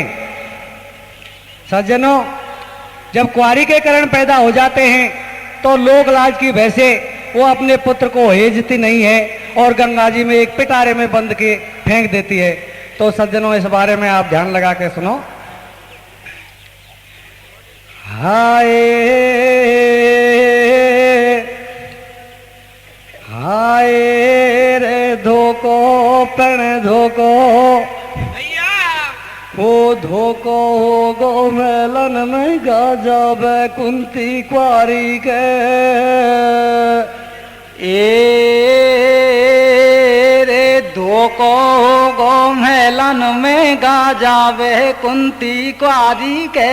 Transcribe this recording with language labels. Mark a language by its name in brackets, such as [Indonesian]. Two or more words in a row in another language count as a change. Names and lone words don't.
[Hindi] सज्जनों, जब कुंवारी के करण पैदा हो जाते हैं तो लोक लाज की भय से वो अपने पुत्र को हेजती नहीं है और गंगा जी में एक पिटारे में बंद के फेंक देती है। तो सज्जनों, इस बारे में आप ध्यान लगा के सुनो। [Bundeli] हाय हाय रे धोको पण धोको [Hindi] भैया [Bundeli] वो धोको हो गो मेलन में गजब कुंती कुंवारी के। ए रे धोको गो मेलन में गा जावे कुंती कुंवारी के।